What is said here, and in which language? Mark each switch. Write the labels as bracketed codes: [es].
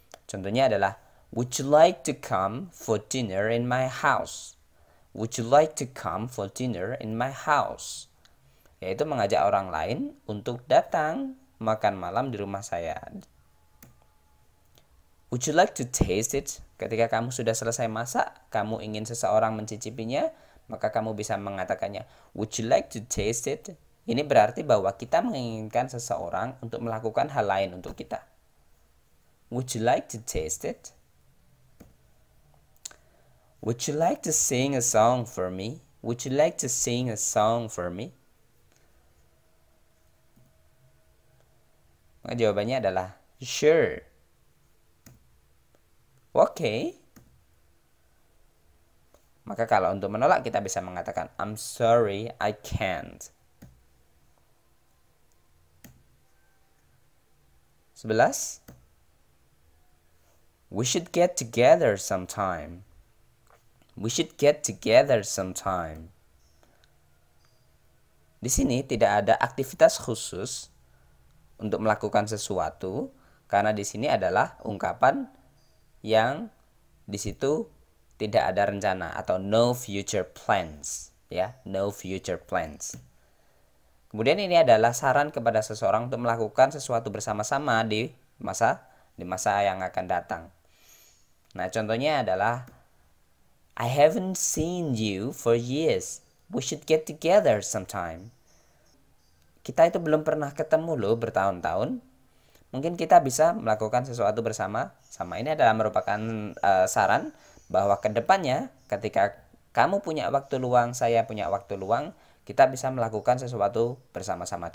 [id] Contohnya adalah [en] would you like to come for dinner in my house? Would you like to come for dinner in my house? [id] Yaitu mengajak orang lain untuk datang makan malam di rumah saya. [en] Would you like to taste it? [id] Ketika kamu sudah selesai masak, kamu ingin seseorang mencicipinya, maka kamu bisa mengatakannya, [en] would you like to taste it? [id] Ini berarti bahwa kita menginginkan seseorang untuk melakukan hal lain untuk kita. [en] Would you like to taste it? Would you like to sing a song for me? Would you like to sing a song for me? [id] Maka jawabannya adalah sure. Oke. Maka kalau untuk menolak kita bisa mengatakan [en] I'm sorry, I can't. 11. We should get together sometime. We should get together sometime. [id] Di sini tidak ada aktivitas khusus untuk melakukan sesuatu karena di sini adalah ungkapan yang di situ tidak ada rencana atau [en] no future plans, [id] ya, no future plans. Kemudian ini adalah saran kepada seseorang untuk melakukan sesuatu bersama-sama di masa yang akan datang. Nah, contohnya adalah [en] I haven't seen you for years. We should get together sometime. [id] Kita itu belum pernah ketemu loh bertahun-tahun. Mungkin kita bisa melakukan sesuatu bersama-sama. Ini adalah merupakan saran bahwa kedepannya ketika kamu punya waktu luang, saya punya waktu luang, kita bisa melakukan sesuatu bersama-sama.